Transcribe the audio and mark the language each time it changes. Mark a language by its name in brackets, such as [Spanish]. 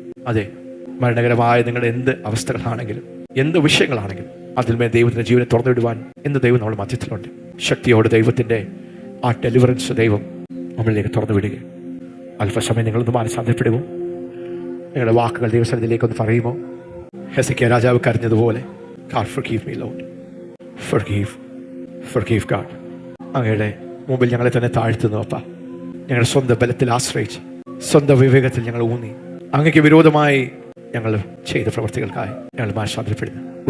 [Malayalam] അതെ, മരണകരമായ നിങ്ങളുടെ എന്ത് അവസ്ഥകളാണെങ്കിലും, എന്ത് വിഷയങ്ങളാണെങ്കിലും അതിന്മേൽ ദൈവത്തിൻ്റെ ജീവനെ തുറന്നുവിടുവാൻ ഇന്ന് ദൈവം നമ്മുടെ മധ്യത്തിലുണ്ട്. ശക്തിയോട് ദൈവത്തിൻ്റെ ആ ഡെലിവറൻസ് ദൈവം നമ്മളിലേക്ക് തുറന്നു വിടുക. അല്പസമയം നിങ്ങളൊന്ന് മാനസാന്തരപ്പെടുമോ? നിങ്ങളുടെ വാക്കുകൾ ദൈവസന്നിധിയിലേക്കൊന്ന് പറയുമോ? ഹെസിക്കിയ രാജാവ് കരഞ്ഞതുപോലെ, [English] God forgive me Lord, forgive God. [Malayalam] അങ്ങയുടെ മുമ്പിൽ ഞങ്ങളെ തന്നെ താഴ്ത്തുന്നു അപ്പ. ഞങ്ങളുടെ സ്വന്തം ബലത്തിൽ ആശ്രയിച്ച്, സ്വന്തം വിവേകത്തിൽ ഞങ്ങൾ ഊന്നി, അങ്ങയ്ക്ക് വിരോധമായി ഞങ്ങൾ ചെയ്ത പ്രവർത്തികൾക്കായി ഞങ്ങൾ മാനസാന്തരപ്പെടുന്നു.